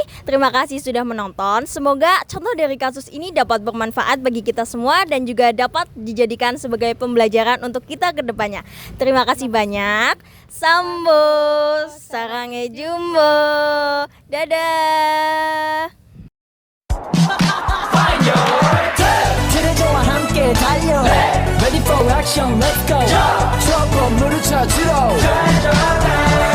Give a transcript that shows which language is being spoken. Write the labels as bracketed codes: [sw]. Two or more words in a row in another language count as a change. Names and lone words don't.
[id] Terima kasih sudah menonton. Semoga contoh dari kasus ini dapat bermanfaat bagi kita semua dan juga dapat dijadikan sebagai pembelajaran untuk kita ke depannya. Terima kasih banyak. Sambo, sarange jumbo. Dadah. [ko] 그대와 함께 달려 [en] Ready for action, let's go [ko] 추억 건물을 찾으러